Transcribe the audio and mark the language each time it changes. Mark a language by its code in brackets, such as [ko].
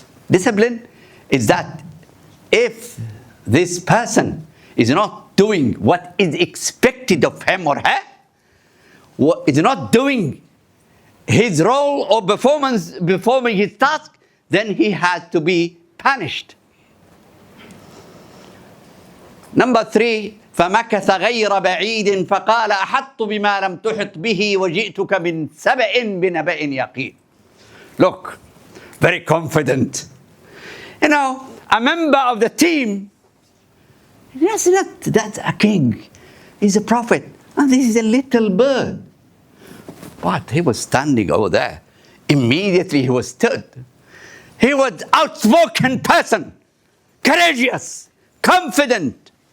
[en] Discipline is that if this person is not doing what is expected of him or her, is not doing his role or performing his task, then he has to be punished. Number 3, [ar] فمكث غير بعيد فقال أحطت بما لم تحط به وجئتك من سبأ بنبأ يقين. [en] Look, very confident. You know, a member of the team, that's a king. He's a prophet. And this is a little bird. But he was standing over there. Immediately he was stood. He was outspoken person, courageous, confident.